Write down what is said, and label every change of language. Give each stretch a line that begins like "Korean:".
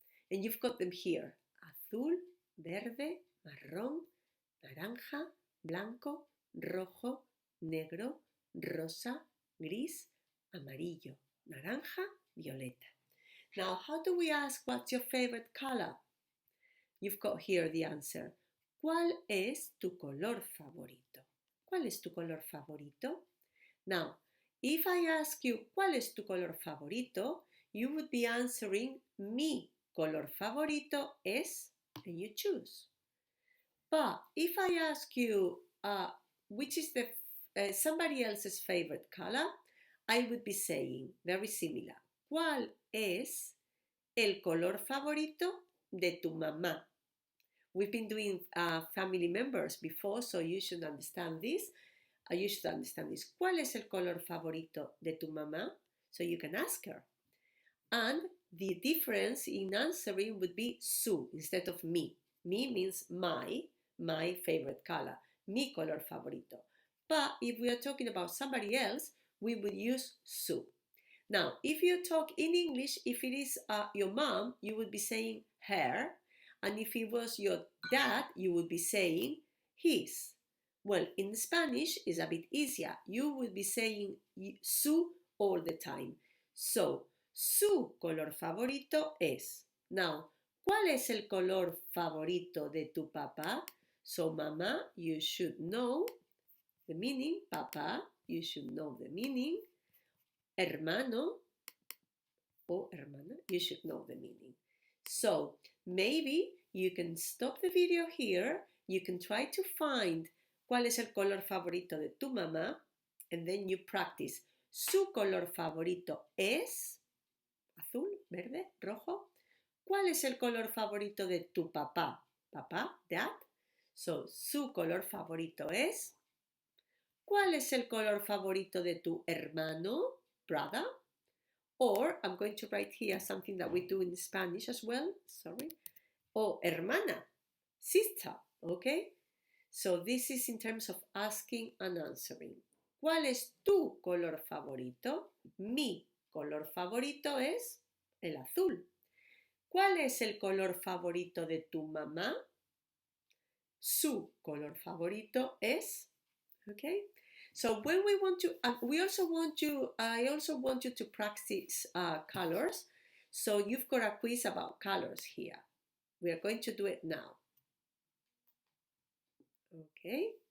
English: And you've got them here.
Spanish: Azul, verde, marrón, naranja, blanco, rojo, negro, rosa, gris, amarillo, naranja, violeta.
English: Now, how do we ask what's your favorite color? You've got here the answer.
Spanish: ¿Cuál es tu color favorito? ¿Cuál es tu color favorito?
English: Now, if I ask you
Spanish: ¿cuál es tu color favorito?
English: You would be answering
Spanish: mi color favorito es,
English: and you choose. But if I ask you which is the somebody else's favorite color, I would be saying very similar.
Spanish: ¿Cuál es el color favorito de tu mamá?
English: We've been doing family members before, so you should understand this. You should understand this.
Spanish: ¿Cuál es el color favorito de tu mamá?
English: So you can ask her. And the difference in answering would be su instead of mi. Mi means my favorite color,
Spanish: mi color favorito.
English: But if we are talking about somebody else, we would use su. Now, if you talk in English, if it is your mom, you would be saying her. And if it was your dad, you would be saying his. Well, in Spanish, it's a bit easier. You would be saying su all the time.
Spanish: So, su color favorito es. Now, ¿cuál es el color favorito de tu papá?
English: So, mamá, you should know the meaning. Papá, you should know the meaning.
Spanish: Hermano o hermana,
English: you should know the meaning. So, maybe you can stop the video here. You can try to find
Spanish: cuál es el color favorito de tu mamá,
English: and then you practice.
Spanish: Su color favorito es azul, verde, rojo. ¿Cuál es el color favorito de tu papá? Papá,
English: dad.
Spanish: So, su color favorito es. ¿Cuál es el color favorito de tu hermano?
English: Brother. Or, I'm going to write here something that we do in Spanish as well. Sorry.
Spanish: O hermana,
English: sister. Okay? So, this is in terms of asking and answering.
Spanish: ¿Cuál es tu color favorito? Mi color favorito es el azul. ¿Cuál es el color favorito de tu mamá? Su color favorito es. Okay?
English: So when we want to, I also want you to practice colors. So you've got a quiz about colors here. We are going to do it now. Okay.